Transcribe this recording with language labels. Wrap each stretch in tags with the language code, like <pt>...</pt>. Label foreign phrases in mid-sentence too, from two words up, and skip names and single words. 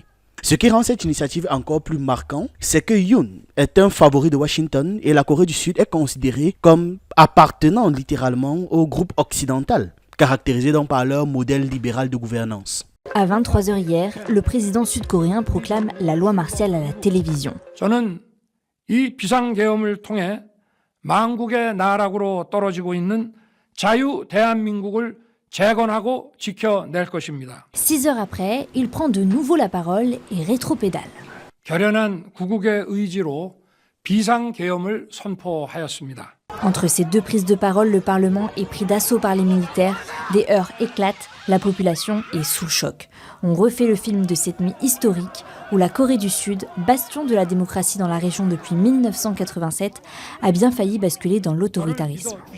<fr>Ce qui rend cette initiative encore plus marquante, c'est que Yoon est un favori de Washington et la Corée du Sud est considérée comme appartenant littéralement au groupe occidental, caractérisé donc par leur modèle libéral de gouvernance. À 23h hier, le président sud-coréen proclame la loi martiale à la télévision.</fr> <ko>저는 이 비상계엄을 통해 망국의 나락으로 떨어지고 있는 자유 대한민국을 재건하고 지켜낼 것입니다.</ko> <fr>6 heures après, il prend de nouveau la parole et rétropédale.</fr> <ko>결연한 구국의 의지로 비상계엄을 선포하였습니다.</ko> <fr>Entre ces deux prises de parole, le Parlement est pris d'assaut par les militaires, des heurts éclatent, la population est sous le choc. On refait le film de cette nuit historique où la Corée du Sud, bastion de la démocratie dans la région depuis 1987, a bien failli basculer dans l'autoritarisme.</fr>